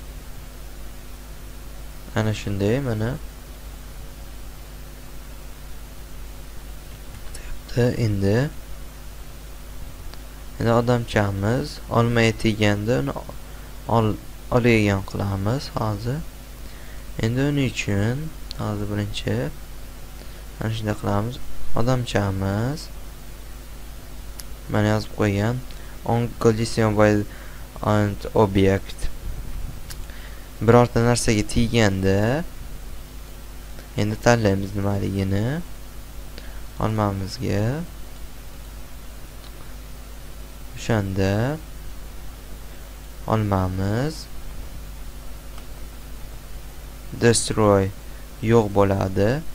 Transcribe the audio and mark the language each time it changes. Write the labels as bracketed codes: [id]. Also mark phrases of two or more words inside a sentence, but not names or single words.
[uz] Ana shunday mana endi odamchamiz olmay teganda uni oladigan qilamiz hozir. Endi uning uchun hozir birinchi ana shunday qilamiz. Odamchamiz mana yozib qo'ygan [en] on collision with an object. [uz] Birorta narsaga teganda endi tanlaymiz nimaligini. Olmamizga o'shanda olmamiz destroy yo'q bo'ladi.